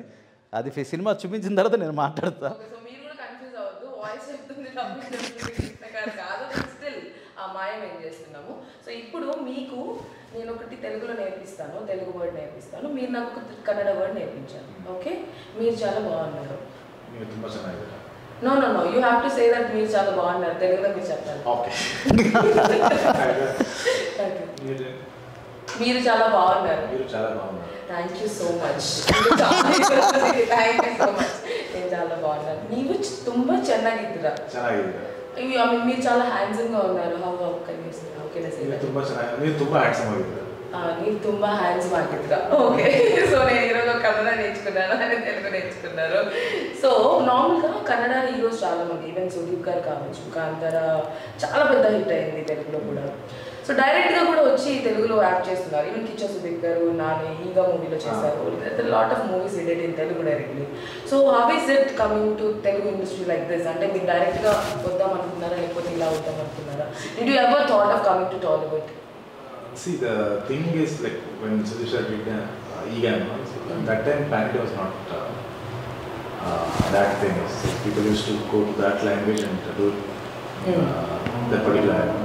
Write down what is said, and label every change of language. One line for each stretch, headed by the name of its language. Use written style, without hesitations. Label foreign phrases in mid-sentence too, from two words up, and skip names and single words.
Telugu: అది సినిమా చూపించిన తర్వాత నేను మాట్లాడతా. సో మీరు కూడా కన్ఫ్యూజ్ అవ్వద్దు, వాయిస్ చెప్తుంది కాదు, స్టిల్ ఆ మాయం ఏం చేస్తున్నాము. సో ఇప్పుడు మీకు నేను ఒకటి తెలుగులో నేర్పిస్తాను, తెలుగు వర్డ్ నేర్పిస్తాను, మీరు నాకు ఒక కన్నడ వర్డ్ నేర్పించాను. ఓకే, మీరు చాలా బాగున్నారు.
English: No no no, you have to say that
Telugu: మీరు చాలా బాగున్నారు, తెలుగులో మీరు చెప్పాలి. మీరు చాలా బాగున్నారు.
English: Thank you so much. Thank you so much.
Telugu: నేను చాలా బాగున్నాను.
Kannada: ನೀವು ತುಂಬಾ ಚೆನ್ನಾಗಿದ್ದೀರಾ.
Telugu: మీరు చాలా హ్యాండ్సమ్ గా ఉన్నారు.
Kannada: ನೀವು ತುಂಬಾ హ్యాండ్సమ్ ಆಗಿದ್ದೀರಾ.
Telugu: ఓకే, సో నేను ఈరోజు కన్నడ నేర్చుకున్నాను, అని తెలుగు నేర్చుకున్నారు. సో నార్మల్గా కన్నడ హీరోస్ చాలా మంది, ఈవెన్ సుదీప్ గారు కావచ్చు, కాంతార చాలా పెద్ద హిట్ అయింది తెలుగులో కూడా. సో డైరెక్ట్గా కూడా వచ్చి తెలుగులో యాక్ట్ చేస్తున్నారు. ఈవెన్ కిచ్చా సుదీప్ గారు నాని ఈగా మూవీలో చేశారు.
English: Lot of movies did in Telugu directly. So how is it coming to Telugu industry like this?
Telugu: అంటే మీరు డైరెక్ట్గా వద్దాం అనుకున్నారా, లేకపోతే ఇలా వద్దాం అనుకున్నారా?
English: Did you ever thought of coming to Tollywood? See, the thing is, like when Sudeep sir did Egan, that time Panic was not that famous. People used to go to that language and do that particular album.